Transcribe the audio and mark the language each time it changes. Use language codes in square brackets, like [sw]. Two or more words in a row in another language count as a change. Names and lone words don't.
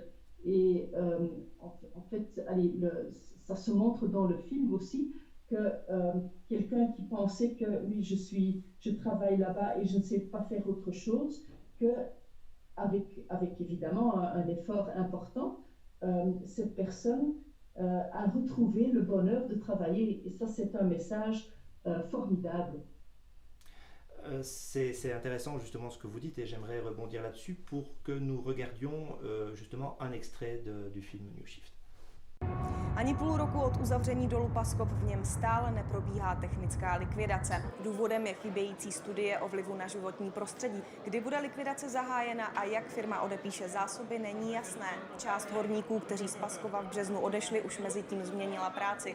[fr] Et en fait, allez, ça se montre dans le film aussi que quelqu'un qui pensait que oui, je travaille là-bas et je ne sais pas faire autre chose, que avec évidemment un effort important, cette personne a retrouvé le bonheur de travailler. Et ça, c'est un message formidable. C'est intéressant justement ce que vous dites et j'aimerais rebondir là-dessus pour que nous regardions justement un extrait du film New Shift. [cs] Ani půl roku od uzavření dolu Paskov v něm stále neprobíhá technická likvidace. Důvodem je chybějící studie o vlivu na životní prostředí. Kdy bude likvidace zahájena a jak firma odepíše zásoby, není jasné. Část horníků, kteří z Paskova v březnu odešli, už mezi tím změnila práci.